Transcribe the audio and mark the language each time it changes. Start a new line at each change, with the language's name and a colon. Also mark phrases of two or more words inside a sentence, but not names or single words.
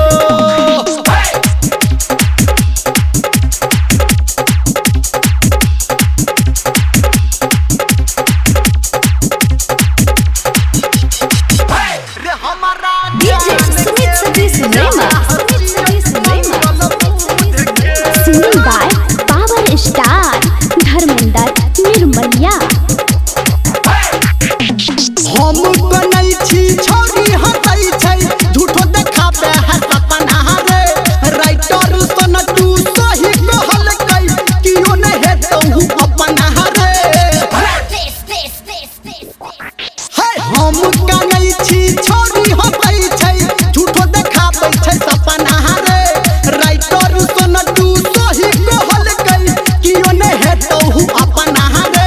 Maithili: रे हमारा डीजे सुमित सतीश रेमा,
English: singing by power star
Maithili: धर्मेंद्र निर्मलिया। हम कनै छी छोरी हंसै छै, झूठो देखाबे है सपना रे, राइटर सनटू सही कहल कै, कियो नै हेतौ अपना रे। हम कनै छी छोरी हंसै छै, झूठो देखाबे छै सपना रे, राइटर सनटू सही कहल कै, कियो नै हेतौ अपना रे।